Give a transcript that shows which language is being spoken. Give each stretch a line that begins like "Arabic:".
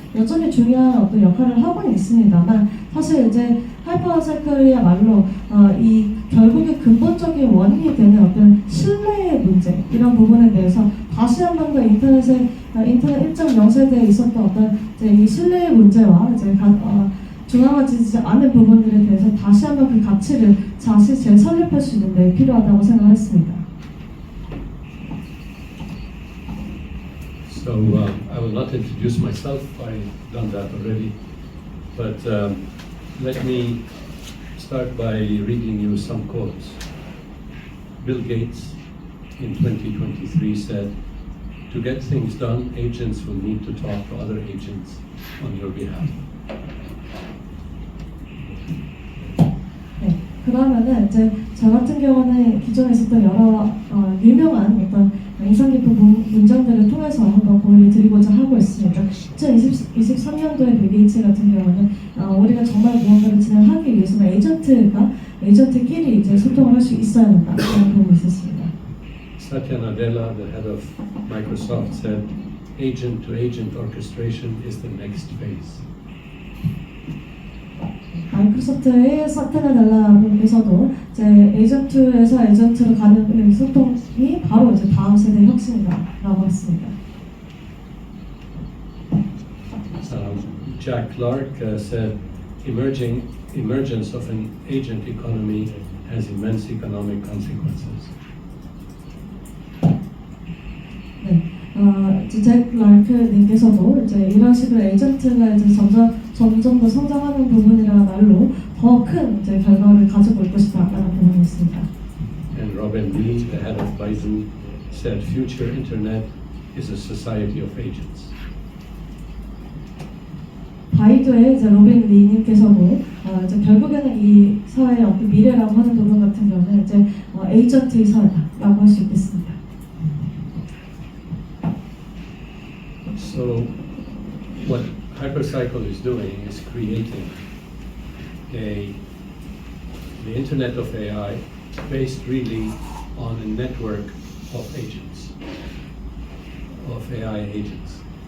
Korean: 여전히 중요한 어떤 역할을 하고는 있습니다만 사실 이제 하이퍼사이클이야말로 이 결국에 근본적인 원인이 되는 어떤 신뢰의 문제 이런 부분에 대해서 다시 한 번 더 인터넷 1.0세대에 있었던 어떤 이제 이 신뢰의 문제와 이제 중앙화되지 않은 부분들에 대해서 다시 한 번 그 가치를 다시 재설립할 수 있는 데 필요하다고 생각했습니다.
English: So I will not introduce myself, I've done that already, but let me start by reading you some quotes. Bill Gates in 2023 said, "To get things done, agents will need to talk to other agents on your behalf."
Korean: 네, 그러면은 이제 저 같은 경우는 기존에 있었던 여러 유명한 어떤 인상 깊은 문장들을 통해서 한번 공유를 드리고자 하고 있습니다. 2023년도에 빌 게이츠 같은 경우는 우리가 정말 무언가를 진행하기 위해서는 에이전트끼리 이제 소통을 할 수 있어야 된다는 부분이 있었습니다.
English: Satya Nadella, the head of Microsoft, said, "Agent-to-agent orchestration is the next phase."
Korean: 마이크로소프트의 사티아 나델라 분께서도 이제 에이전트에서 에이전트로 가는 소통이 바로 이제 다음 세대 혁신이다라고 했습니다.
English: Jack Clark said, "Emergence of an agent economy has immense economic consequences."
Korean: 네, 이제 잭 라르크님께서도 이제 이런 식으로 에이전트가 이제 점점 더 성장하는 부분이라말로 더 큰 이제 결과를 가지고 있고 싶다라는 부분이 있습니다.
English: And Robin Lee, the head of Baidu, said, "Future internet is a society of agents."
Korean: 바이두의 이제 로빈 리님께서도 이제 결국에는 이 사회의 어떤 미래라고 하는 부분 같은 경우는 이제 에이전트의 사회다라고 할 수 있겠습니다.
English: So, what Hypercycle is doing is creating the Internet of AI based really on a network of agents, of AI agents.